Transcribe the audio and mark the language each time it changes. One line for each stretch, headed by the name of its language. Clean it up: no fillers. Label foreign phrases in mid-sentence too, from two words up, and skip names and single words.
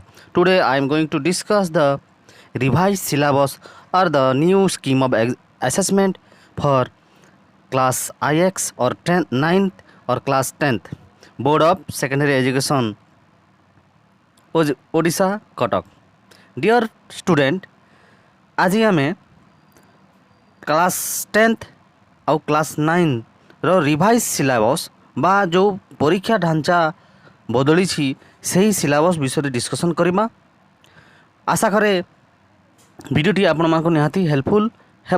English: Today, I am going to discuss the revised syllabus or the new scheme of assessment for class IX or 10th, 9th or class 10th Board of Secondary Education, Odisha, Kotak. Dear student,
Odia: ଆଜି ଆମେ କ୍ଲାସ୍ 10th ଆଉ କ୍ଲାସ୍ 9ର
English: revise syllabus
Odia: ବା ଯେଉଁ ପରୀକ୍ଷା ଢାଞ୍ଚା ବଦଳିଛି ସେହି ସିଲାବସ୍ ବିଷୟରେ ଡିସ୍କସନ୍ କରିବା। ଆଶା କରେ ଭିଡ଼ିଓଟି ଆପଣମାନଙ୍କୁ ନିହାତି ହେଲ୍ପଫୁଲ୍ ହେବ।